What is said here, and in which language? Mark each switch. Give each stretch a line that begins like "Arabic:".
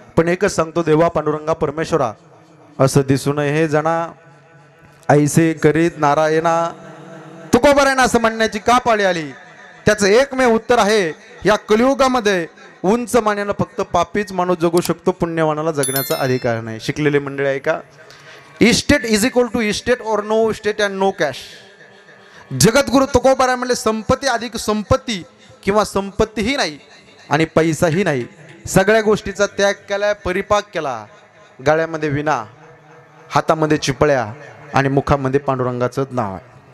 Marathi: पण एकच सांगतो, देवा पांडुरंगा परमेश्वरा, असं दिसू नये हे जना, ऐसे करीत नारायणा. तुकोबारायना असं म्हणण्याची का पाळी आली? त्याचं एकमेव उत्तर आहे, या कलियुगामध्ये उंच मानेनं फक्त पापीच माणूस जगू शकतो, पुण्यवानाला जगण्याचा अधिकार नाही. शिकलेले मंडळी आहे का?
English: Estate is equal to estate और no estate and no cash.
Marathi: जगद्गुरु तुकोबाराय म्हणले, संपत्ती अधिक संपत्ती किंवा संपत्तीही नाही आणि पैसाही नाही. सगळ्या गोष्टीचा त्याग केला, परिपाक केला. गाळ्यामध्ये विना, हातामध्ये चिपळ्या आणि मुखामध्ये पांडुरंगाचं नाव आहे.